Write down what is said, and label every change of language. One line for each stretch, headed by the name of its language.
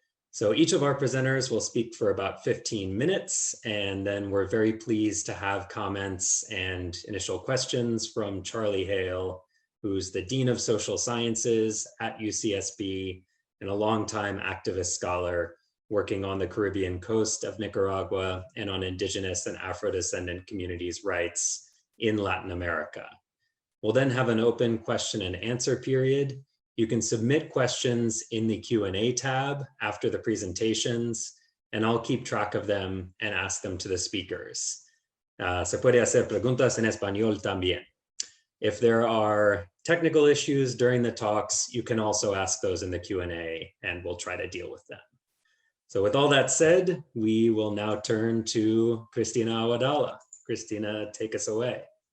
English: So each of our presenters will speak for about 15 minutes, and then we're very pleased to have comments and initial questions from Charlie Hale, who's the Dean of Social Sciences at UCSB and a longtime activist scholar working on the Caribbean coast of Nicaragua and on indigenous and Afro-descendant communities' rights in Latin America. We'll then have an open question and answer period. You can submit questions in the Q&A tab after the presentations, and I'll keep track of them and ask them to the speakers.
Spanish: Se puede hacer preguntas en español también.
English: If there are technical issues during the talks, you can also ask those in the Q&A, and we'll try to deal with them. So with all that said, we will now turn to Cristina Awadala. Cristina, take us away.